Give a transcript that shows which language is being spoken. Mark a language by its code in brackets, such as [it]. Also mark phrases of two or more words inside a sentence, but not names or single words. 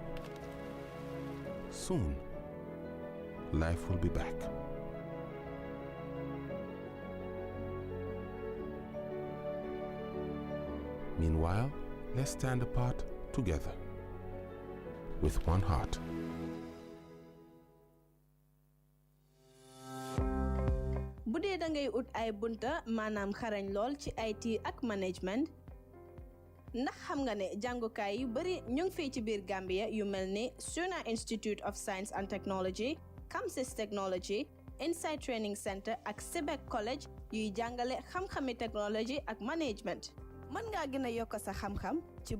[en] Soon, life will be back. Meanwhile, let's stand apart together with one heart. [wo] bu dee da ngay ut ay bunta maanaam xarañ lool ci IT ak management ndax xam nga ne jàngukaay yu bari ñu ngi fii ci biir Gambia yu mel ni Suna Institute of Science and Technology, Kamsis Technology, Insight Training Center ak Sebec College yuy jàngale xam-xami technology ak management mën ngaa gën a yokk sa xam-xam ci